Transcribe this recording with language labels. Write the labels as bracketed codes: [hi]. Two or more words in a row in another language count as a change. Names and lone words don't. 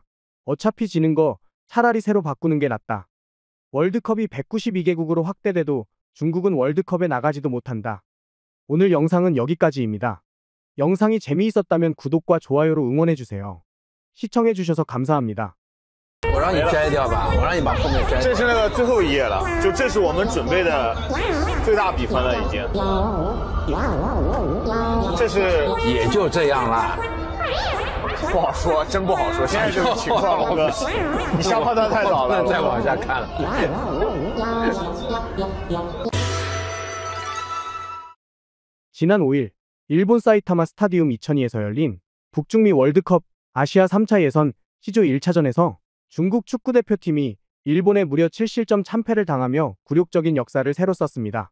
[ko] 어차피 지는 거 차라리 새로 바꾸는 게 낫다. 월드컵이 192개국으로 확대돼도 중국은 월드컵에 나가지도 못한다. 오늘 영상은 여기까지입니다. 영상이 재미있었다면 구독과 좋아요로 응원해주세요. 시청해주셔서 감사합니다. [zh] 我让你摘掉吧，我让你把后面摘掉。这是那个最后一页了，就这是我们准备的最大比分了，已经。这是也就这样啦。不好说，真不好说。现在这个情况，龙哥，你下判断太早了。再往下看了。 [ko] 지난 5일 일본 사이타마 스타디움 2002에서 열린 북중미 월드컵 아시아 3차 예선 C조 1차전에서 중국 축구대표팀이 일본에 무려 7실점 참패를 당하며 굴욕적인 역사를 새로 썼습니다.